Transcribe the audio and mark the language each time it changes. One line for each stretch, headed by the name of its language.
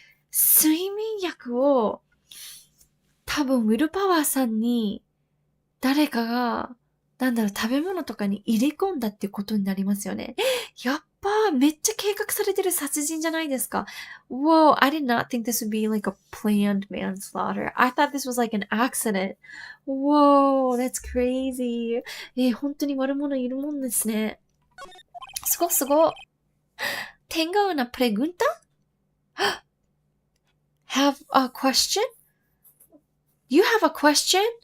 Japanese: 睡眠薬を多分ウィルパワーさんに誰かが食べ物とかに入れ込んだってことになりますよね。やっぱめっちゃ計画されてる殺人じゃないですか。
English: Whoa, I did not think this would be like a planned manslaughter. I thought this was like an accident. Whoa, that's crazy.
Japanese: 本当に悪者いるもんですね。すご。
Spanish: Tengo una pregunta?
English: Have a question? You have a question?